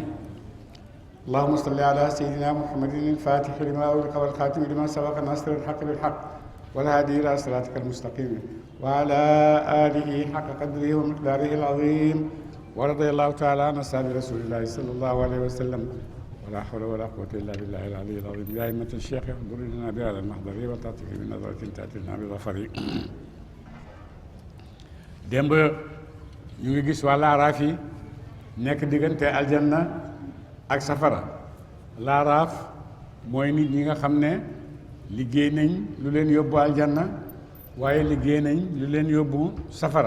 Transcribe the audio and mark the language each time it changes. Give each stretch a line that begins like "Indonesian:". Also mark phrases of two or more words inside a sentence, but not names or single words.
Arabic: اللهم صل على سيدنا محمد الفاتح لما أغلق والخاتم لما سبق ناصر الحق بالحق والهادي إلى صراطك المستقيم وعلى آله حق قدره ومقداره العظيم. ورضي الله تعالى عن أصحاب رسول الله صلى الله عليه وسلم ولا حول ولا قوة إلا بالله العلي العظيم. يا أئمة الشيخ احضر لنا بهذا المحضر وتعطف بنظرة تأتي لنا بظفر.
Wolof: démb ñu ngi gis waa laaraaf yi nekk diggante aljanna ak safara. laaraaf mooy nit ñi nga xam ne liggéey nañ lu leen yóbbu aljanna waaye liggéey nañ lu leen yóbbu safara.